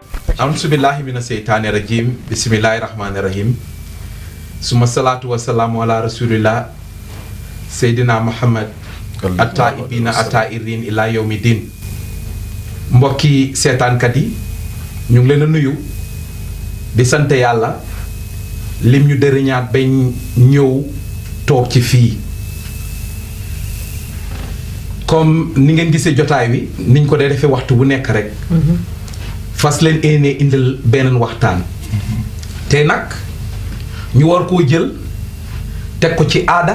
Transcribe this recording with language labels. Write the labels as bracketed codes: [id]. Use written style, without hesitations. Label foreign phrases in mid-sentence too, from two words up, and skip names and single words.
[ar] أعوذ بالله من الشيطان الرجيم بسم الله الرحمن الرحيم ثم الصلاة والسلام على رسول الله سيدنا محمد التائبين الطاهرين إلى يوم الدين [wo] mbokki seetaankat yi ñu ngi leen a nuyu di sant yàlla lim ñu dëriñaat bañ ñëw toog ci fii comme ni ngeen gisee jotaay wi niñ ko dee defee waxtu bu nekk rek fas leen éenee indil beneen waxtaan te nag ñu war koo jël teg ko ci aada